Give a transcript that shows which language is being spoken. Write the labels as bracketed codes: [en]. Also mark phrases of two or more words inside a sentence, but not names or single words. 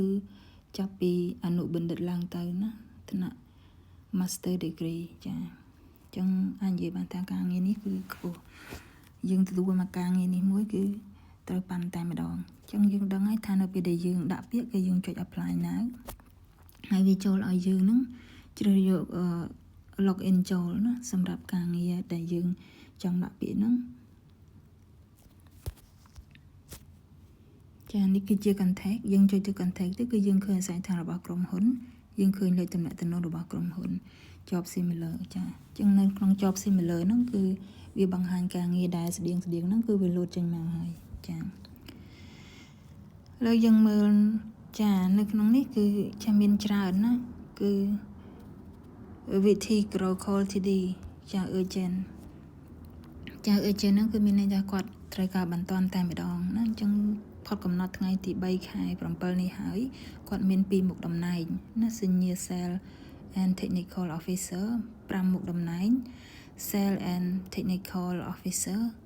[km] ចាប់ពីអនុបណ្ឌិតឡើងទៅណាថ្នាក់ [en] Master Degree [km] ចាអញ្ចឹងអាចនិយាយបានថាការងារនេះគឺខ្ពស់យើងទទួលមកការងារនេះមួយគឺត្រូវបានតែម្ដងអញ្ចឹងយើងដឹងហើយថានៅពេលដែលយើងដាក់ពាក្យគឺយើងចុច [en] apply now [km] ហើយវាចូលឲ្យយើងនឹងជ្រើសយក [en] log in [km] ចូលណាសម្រាប់ការងារដែលយើងចង់ដាក់ពាក្យហ្នឹង ចានេះគឺជា contact យើងចុចទៅ contact ទៅគឺយើងឃើញអាស័យដ្ឋានរបស់ក្រុមហ៊ុនយើងឃើញលេខទំនាក់ទំនងរបស់ក្រុមហ៊ុន [en] job similar [km] ចាអញ្ចឹងនៅក្នុង [en] job similar [km] ហ្នឹងគឺវាបង្ហាញការងារដែលស្តៀងហ្នឹងគឺវាលោតចេញមកហើយចា លើយើងមើលចានៅក្នុងនេះគឺចាមានច្រើនណាគឺវិធី grow call TD ចា urgent ហ្នឹងគឺមានន័យថាគាត់ត្រូវការបន្ទាន់តែម្ដងណាអញ្ចឹងផុតកំណត់ថ្ងៃទី3ខែ7នេះហើយគាត់មាន2មុខតំណែងណា [en] Senior Sales and Technical Officer [km] 5 មុខតំណែង [en] Sales and Technical Officer